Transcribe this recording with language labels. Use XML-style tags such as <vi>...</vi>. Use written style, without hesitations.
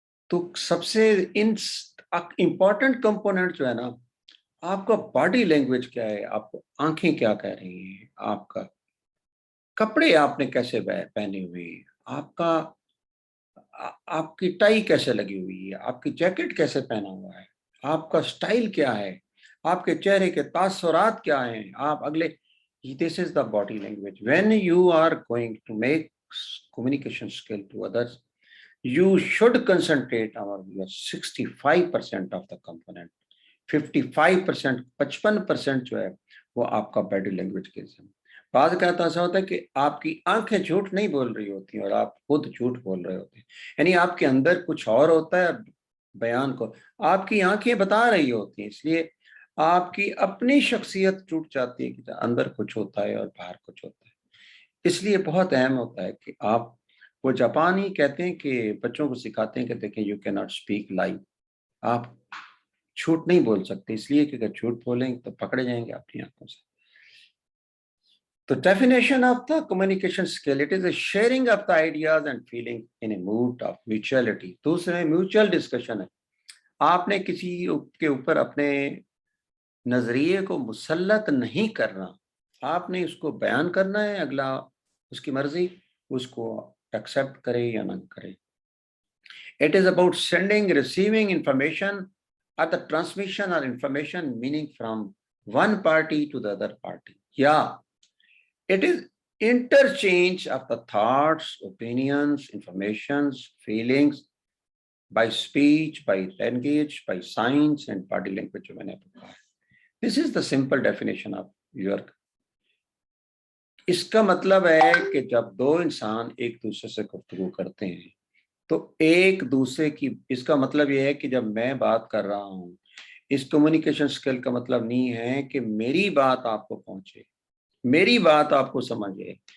<ur>تو سب سے important component جو ہے نا، آپ کا باڈی لینگویج کیا ہے، آپ کو آنکھیں کیا کہہ رہی ہیں، آپ کا کپڑے آپ نے کیسے پہنے ہوئے ہیں، آپ کا آپ کی ٹائی کیسے لگی ہوئی ہے، آپ کی جیکٹ کیسے پہنا ہوا ہے، آپ کا سٹائل کیا ہے، آپ کے چہرے کے تاثرات کیا ہیں، آپ اگلے</ur> <en>This is the body language. When you are going to make communication skill to others, you should concentrate on your 65% of the component.</en> <ur>55%, 55% جو ہے وہ آپ کا باڈی لینگویج کے ذمہ. بعض کا ایسا ہوتا ہے کہ آپ کی آنکھیں جھوٹ نہیں بول رہی ہوتی ہیں اور آپ خود جھوٹ بول رہے ہوتے ہیں، یعنی آپ کے اندر کچھ اور ہوتا ہے، بیان کو آپ کی آنکھیں بتا رہی ہوتی ہیں، اس لیے آپ کی اپنی شخصیت ٹوٹ جاتی ہے کہ اندر کچھ ہوتا ہے اور باہر کچھ ہوتا ہے. اس لیے بہت اہم ہوتا ہے کہ آپ، وہ جاپانی کہتے ہیں کہ بچوں کو سکھاتے ہیں کہ دیکھیں</ur> <en>you can not speak lie,</en> <ur>آپ جھوٹ نہیں بول سکتے، اس لیے کہ اگر جھوٹ بولیں تو پکڑے جائیں گے اپنی آنکھوں سے.</ur> <en>تو definition of the communication skill, it is a sharing of the ideas and feeling in a mode of mutuality.</en> <ur>دوسرے میوچل ڈسکشن ہے، آپ نے کسی کے اوپر اپنے نظریے کو مسلط نہیں کرنا، آپ نے اس کو بیان کرنا ہے، اگلا اس کی مرضی اس کو ایکسیپٹ کرے یا نہ کرے.</ur> <en>It is about sending, receiving information, or the transmission or information meaning from one party to the other party. Yeah, it is interchange of the thoughts, opinions, informations, feelings by speech, by language, by signs and body language. This is the simple definition of your.</en> <ur>اس کا مطلب ہے کہ جب دو انسان ایک دوسرے سے گفتگو کرتے ہیں تو ایک دوسرے کی، اس کا مطلب یہ ہے کہ جب میں بات کر رہا ہوں، اس کمیونیکیشن سکل کا مطلب نہیں ہے کہ میری بات آپ کو پہنچے، میری بات آپ کو سمجھے.</ur>